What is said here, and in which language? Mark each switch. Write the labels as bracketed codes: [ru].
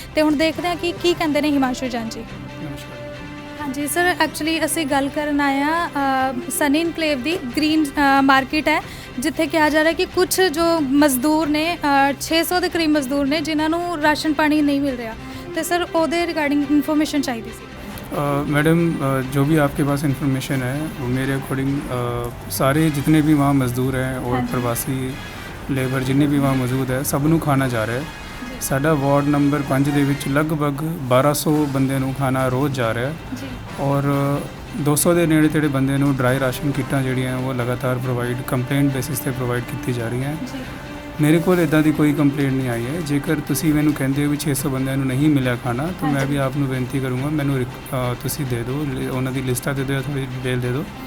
[pa] ਤੇ ਹੁਣ ਦੇਖਦੇ ਹਾਂ ਕਿ ਕੀ ਕਹਿੰਦੇ ਨੇ ਹਿਮਾਂਸ਼ੂ ਜੈਨ ਜੀ। ਹਾਂਜੀ ਸਰ, ਐਕਚੁਅਲੀ ਅਸੀਂ ਗੱਲ ਕਰਨ ਆਏ ਹਾਂ ਸਨੀ ਇਨਕਲੇਵ ਦੀ ਗ੍ਰੀਨ ਮਾਰਕੀਟ ਹੈ, ਜਿੱਥੇ ਕਿਹਾ ਜਾ ਰਿਹਾ ਕਿ ਕੁਝ ਜੋ ਮਜ਼ਦੂਰ ਨੇ 600 ਦੇ ਕਰੀਬ ਮਜ਼ਦੂਰ ਨੇ ਜਿਨ੍ਹਾਂ ਨੂੰ ਰਾਸ਼ਨ ਪਾਣੀ ਨਹੀਂ ਮਿਲ ਰਿਹਾ, ਤੇ ਸਰ ਉਹਦੇ ਰਿਗਾਰਡਿੰਗ ਇਨਫੋਰਮੇਸ਼ਨ ਚਾਹੀਦੀ ਸੀ। [hi] मैडम जो भी आपके पास इन्फॉर्मेशन है वो मेरे अकॉर्डिंग सारे जितने भी वहाँ मज़दूर हैं और प्रवासी लेबर जिन्ने भी वहाँ मौजूद है सब [pa] ਨੂੰ ਖਾਣਾ ਜਾ ਰਿਹਾ ਹੈ। ਸਾਡਾ ਵਾਰਡ ਨੰਬਰ 5 ਦੇ ਵਿੱਚ ਲਗਭਗ 1200 ਬੰਦੇ ਨੂੰ ਖਾਣਾ ਰੋਜ਼ ਜਾ ਰਿਹਾ ਹੈ ਔਰ 200 ਦੇ ਨੇੜੇ ਤੇੜੇ ਬੰਦੇ ਨੂੰ ਡਰਾਈ ਰਾਸ਼ਨ ਕਿੱਟਾਂ ਜਿਹੜੀਆਂ ਉਹ ਲਗਾਤਾਰ ਪ੍ਰੋਵਾਈਡ ਕੰਪਲੇਂਟ ਬੇਸਿਸ ਤੇ ਪ੍ਰੋਵਾਈਡ ਕੀਤੀ ਜਾ ਰਹੀਆਂ। ਮੇਰੇ ਕੋਲ ਇੱਦਾਂ ਦੀ ਕੋਈ ਕੰਪਲੇਂਟ ਨਹੀਂ ਆਈ ਹੈ। ਜੇਕਰ ਤੁਸੀਂ ਮੈਨੂੰ ਕਹਿੰਦੇ ਹੋ ਵੀ 600 ਬੰਦਿਆਂ ਨੂੰ ਨਹੀਂ ਮਿਲਿਆ ਖਾਣਾ ਤਾਂ ਮੈਂ ਵੀ ਆਪ ਨੂੰ ਬੇਨਤੀ ਕਰੂੰਗਾ ਮੈਨੂੰ ਤੁਸੀਂ ਦੇ ਦਿਓ, ਉਹਨਾਂ ਦੀ ਲਿਸਟਾਂ ਦੇ ਦਿਓ, ਥੋੜ੍ਹੀ ਡਿਟੇਲ ਦੇ ਦਿਓ।